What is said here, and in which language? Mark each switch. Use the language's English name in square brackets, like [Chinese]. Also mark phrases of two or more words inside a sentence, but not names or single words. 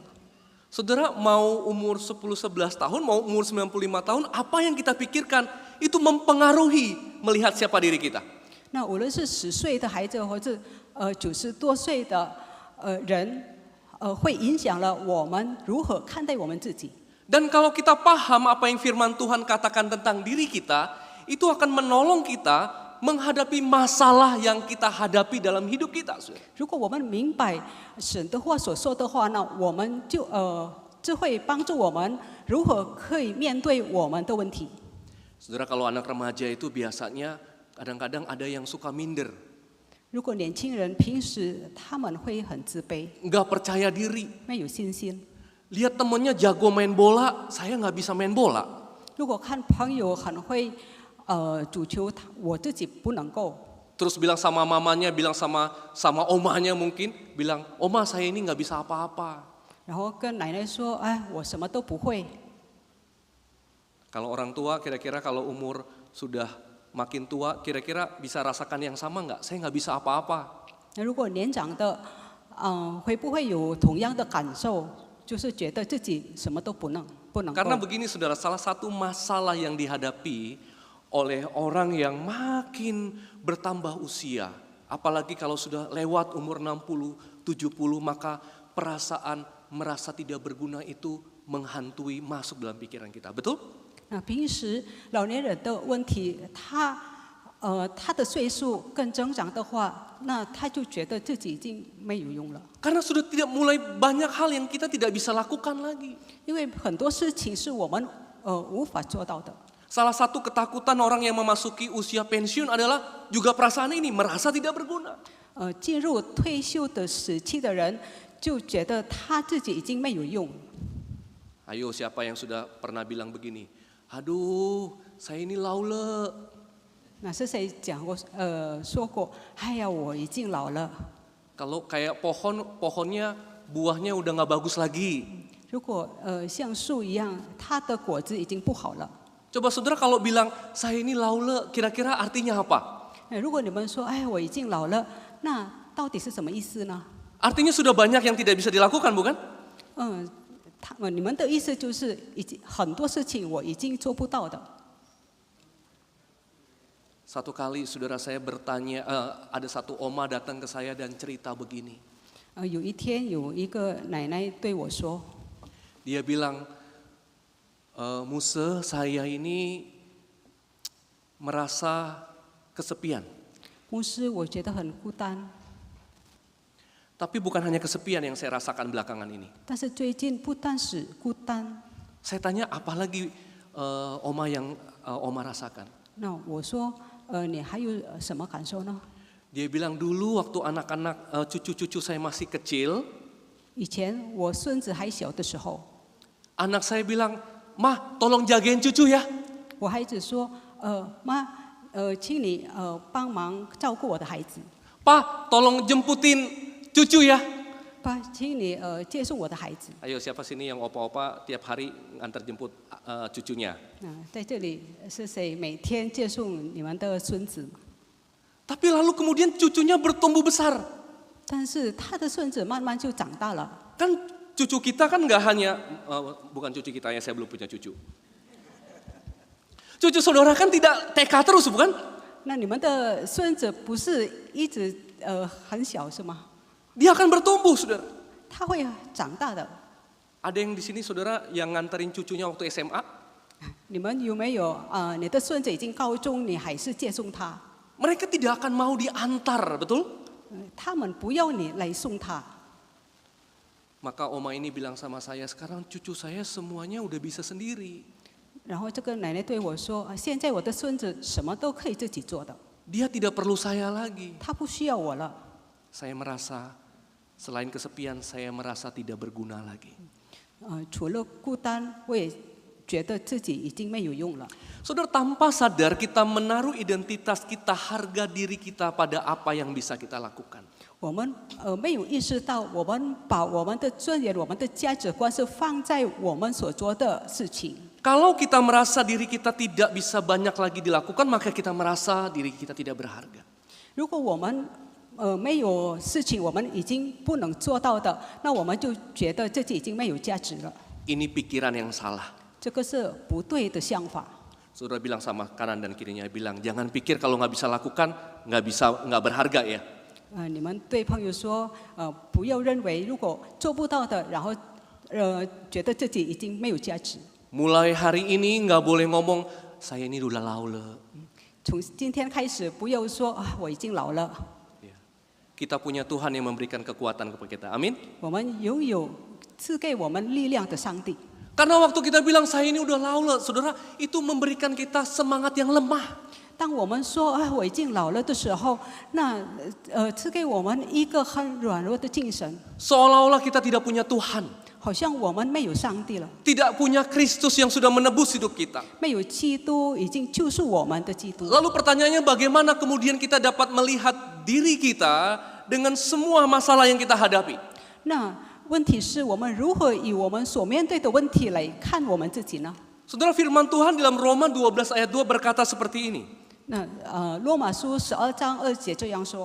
[Indonesian] Saudara, mau umur 10-11 tahun, mau umur 95 tahun, apa yang kita pikirkan itu mempengaruhi melihat siapa diri kita. [Chinese] 那无论是10岁的孩子，或者90多岁的人，会影响了我们如何看待我们自己。 [Indonesian] Dan kalau kita paham apa yang firman Tuhan katakan tentang diri kita, itu akan menolong kita menghadapi masalah yang kita hadapi dalam hidup kita. [Chinese] 如果我们明白神的话所说的话，那我们就会帮助我们如何可以面对我们的问题。 [Indonesian] Saudara, kalau anak remaja itu biasanya kadang-kadang ada yang suka minder. [Chinese] 如果年轻人平时他们会很自卑， [Indonesian] Nggak percaya diri. [Chinese] 没有信心。 [Indonesian] Lihat temennya jago main bola, saya nggak bisa main bola. [Chinese] 如果看朋友很会足球，我自己不能够。 [Indonesian] Terus bilang sama mamanya, bilang sama omanya mungkin, bilang, "Oma, saya ini nggak bisa apa-apa." [Chinese] 然后跟奶奶说：“哎，我什么都不会。” [Indonesian] Kalau orang tua kira-kira kalau umur sudah makin tua, kira-kira bisa rasakan yang sama nggak? Saya nggak bisa apa-apa. [Chinese] 那如果年长的，会不会有同样的感受？就是觉得自己什么都不能 [Indonesian] Karena [Chinese] 够。 [Indonesian] begini saudara, salah satu masalah yang dihadapi oleh orang yang makin bertambah usia, apalagi kalau sudah lewat umur 60, 70, maka perasaan merasa tidak berguna itu menghantui masuk dalam pikiran kita. Betul? [Chinese] 那平时老年人的问题，他的岁数更增长的话，那他就觉得自己已经没有用了， [Indonesian] Karena sudah tidak mulai banyak hal yang kita tidak bisa lakukan lagi. [Chinese] 因为很多事情是我们无法做到的。 [Indonesian] Salah satu ketakutan orang yang memasuki usia pensiun adalah juga perasaan ini, merasa tidak berguna. [Chinese] 进入退休的时期的人，就觉得他自己已经没有用。 [Indonesian] Ayo, siapa yang sudah pernah bilang begini? Aduh, saya ini laule. [Chinese] 那是谁讲过？说过，哎呀，我已经老了。 [Indonesian] Kalau kayak pohonnya buahnya udah nggak bagus lagi. [Chinese] 如果像树一样，它的果子已经不好了。 [Indonesian] Coba saudara kalau bilang saya ini laule, kira-kira artinya apa? [Chinese] 如果你们说，哎，我已经老了，那到底是什么意思呢？ [Indonesian] Artinya sudah banyak yang tidak bisa dilakukan, bukan? [Chinese] 你们的意思就是很多事情我已经做不到的。 [Indonesian] Satu kali saudara saya bertanya, ada satu oma datang ke saya dan cerita begini. [Chinese] 有一天有一个奶奶对我说， [Indonesian] Dia bilang, Muse, saya ini merasa kesepian. [Chinese] 牧师，我觉得很孤单。 [Indonesian] Tapi bukan hanya kesepian yang saya rasakan belakangan ini. [Chinese] 但是最近不单是孤单， [Indonesian] Saya tanya, apa lagi oma yang oma rasakan? [Chinese] 那我说，你还有什么感受呢？ [Indonesian] Dia bilang dulu waktu anak-anak cucu-cucu saya masih kecil, [Chinese] 以前我孙子还小的时候， [Indonesian] anak saya bilang, "Mah, tolong jagain cucu ya." [Chinese] 我孩子说，妈，请你帮忙照顾我的孩子。 [Indonesian] "Pa, tolong jemputin cucu ya." [Chinese] 爸，请你接送我的孩子。 [Indonesian] Ayo, siapa sini yang opa-opa tiap hari ngantar jemput cucunya? [Chinese] 在这里是谁每天接送你们的孙子？ [Indonesian] Tapi lalu kemudian cucunya bertumbuh besar. [Chinese] 但是他的孙子慢慢就长大了。 [Indonesian] Kan cucu kita kan nggak hanya, bukan cucu kita ya, saya belum punya cucu. Cucu saudara kan tidak TK terus, bukan? [Chinese] 那你们的孙子不是一直很小是吗？ [Indonesian] Dia akan bertumbuh, saudara. [Chinese] 他会长大的。 [Indonesian] Ada yang di sini saudara yang nganterin cucunya waktu SMA? [Chinese] 你们有没有你的孙子已经高中，你还是接送他？ [Indonesian] Mereka tidak akan mau diantar, betul? [Chinese] 他们不要你来送他。 [Indonesian] Maka oma ini bilang sama saya, sekarang cucu saya semuanya udah bisa sendiri. [Chinese] 然后这个奶奶对我说：“现在我的孙子什么都可以自己做的， [Indonesian] Dia tidak perlu saya lagi. [Chinese] 他不需要我了。” [Indonesian] Saya merasa, selain kesepian, saya merasa tidak berguna lagi. [Chinese] 除了孤单，我也觉得自己已经没有用了。 [Indonesian] Saudara, tanpa sadar kita menaruh identitas kita, harga diri kita pada apa yang bisa kita lakukan. [Chinese] 我们没有意识到，我们把我们的尊严、我们的价值观是放在我们所做的事情。 [Indonesian] Kalau kita merasa diri kita tidak bisa banyak lagi dilakukan, maka kita merasa diri kita tidak berharga. [Chinese] 如果我们没有事情我们已经不能做到的，那我们就觉得自己已经没有价值了。 [Indonesian] Ini pikiran yang salah. [Chinese] 这个是不对的想法。 [Indonesian] Saudara bilang sama kanan dan kirinya, bilang jangan pikir kalau nggak bisa lakukan, nggak berharga ya. [Chinese] 你们对朋友说，不要认为如果做不到的，然后觉得自己已经没有价值。 [Indonesian] Mulai hari ini nggak boleh ngomong saya ini udah laule. [Chinese] 从今天开始，不要说啊，我已经老了。 [Indonesian] Ya. Kita punya Tuhan yang memberikan kekuatan kepada kita. Amin. [Chinese] 我们拥有赐给我们力量的上帝。 [Indonesian] Karena waktu kita bilang saya ini udah laula, saudara, itu memberikan kita semangat yang lemah. [Chinese] 当我们说啊，我已经老了的时候，那赐给我们一个很软弱的精神， [Indonesian] Seolah-olah kita tidak punya Tuhan. [Chinese] 好像我们没有上帝了， [Indonesian] Tidak punya Kristus yang sudah menebus hidup kita. [Chinese] 没有基督已经救赎我们的基督。 [Indonesian] Lalu pertanyaannya bagaimana kemudian kita dapat melihat diri kita dengan semua masalah yang kita hadapi? [Chinese] 那问题是我们如何以我们所面对的问题来看我们自己呢？ [Indonesian] Saudara, firman Tuhan dalam Roma 12 ayat 2 berkata seperti ini. [Chinese] 那罗马书12章2节这样说：